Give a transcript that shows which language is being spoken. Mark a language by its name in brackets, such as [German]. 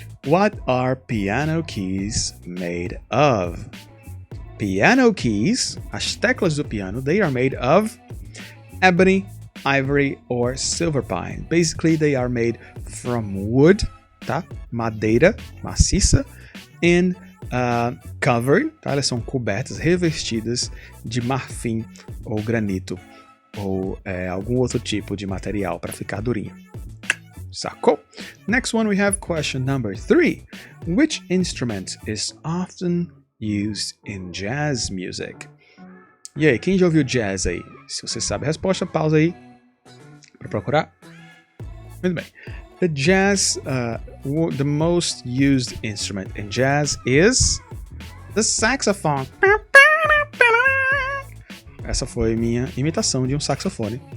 [English] What are piano keys made of? Piano keys, [Portuguese] as teclas do piano, [English] they are made of ebony, ivory, or silver pine. Basically, they are made from wood, tá? [Portuguese] Madeira maciça, [English] and covered, [Portuguese] tá? Elas são cobertas, revestidas de marfim ou granito ou algum outro tipo de material para ficar durinho. Sacou? [English] Next one we have question number 3. Which instrument is often used in jazz music? [Portuguese] E aí, quem já ouviu jazz aí? Se você sabe a resposta, pausa aí para procurar. Muito bem. [English] The jazz, the most used instrument in jazz is the saxophone. [Portuguese] Essa foi minha imitação de um saxofone.